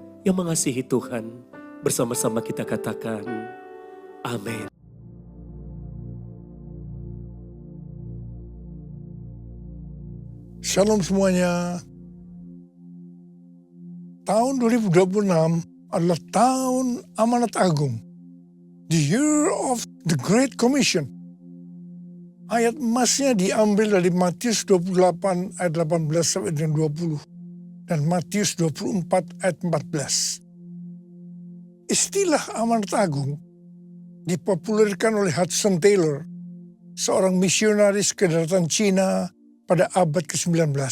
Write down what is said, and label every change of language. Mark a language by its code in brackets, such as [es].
[id] Yang mengasihi Tuhan, bersama-sama kita katakan, amin. Shalom semuanya. Tahun 2026 adalah tahun amanat agung. [en] The year of the Great Commission. [id] Ayat emasnya diambil dari Matius 28 ayat 18 sampai dengan 20. Dan Matius 24 ayat 14. Istilah amanat agung dipopulerkan oleh Hudson Taylor, seorang misionaris kedaratan Cina pada abad ke-19.